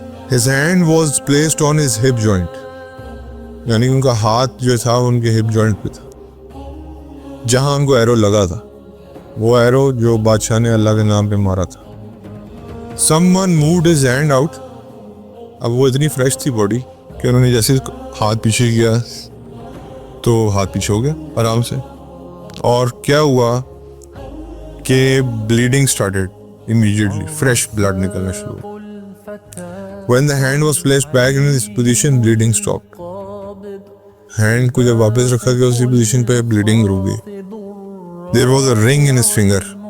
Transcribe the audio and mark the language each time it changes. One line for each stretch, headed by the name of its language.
English: His hand was placed on his hip joint,
Urdu: یعنی ان کا ہاتھ جو تھا ان کے ہپ جوائنٹ پہ تھا جہاں ان کو ایرو لگا تھا, وہ ایرو جو بادشاہ نے اللہ کے نام پہ مارا تھا.
English: Someone moved his hand out.
Urdu: اب وہ اتنی فریش تھی باڈی کہ انہوں نے جیسے ہاتھ پیچھے کیا تو ہاتھ پیچھے ہو گیا آرام سے, اور کیا ہوا کہ
English: bleeding started immediately,
Urdu: fresh blood نکلنا شروع ہوا.
English: When the hand was placed back in its position, bleeding stopped.
Urdu: Hand کو جب واپس رکھا گیا اسی پوزیشن پہ, بلیڈنگ رک گئی.
English: There was a ring in his finger.